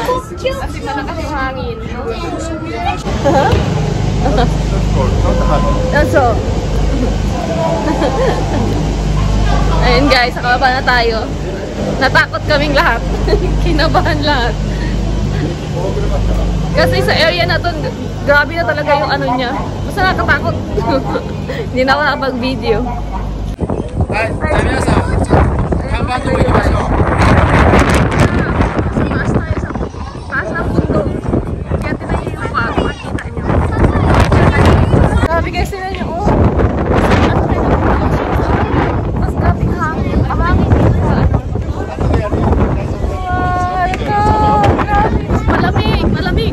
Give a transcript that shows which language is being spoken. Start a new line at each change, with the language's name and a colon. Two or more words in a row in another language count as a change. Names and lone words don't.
Filipino: Kasi malakas yung hangin. So, ayun, guys, nakababa na tayo. Natakot kaming lahat. Kinabahan lahat. Kasi sa area na to, grabe na talaga yung ano niya. Basta nakatakot. Hindi na ako nakapag-video. Ay,
Japanese: みなさん、看板で行きましょう.
Filipino: Sa taas tayo, sa taas ng bundok. Kaya tinayo yung pag, makita nyo. Grabe, guys, tinayo nyo. Oh, ano tayo ng bundok siya. Mas grabing hangin. Mahangin dito sa ano. Malamig, malamig.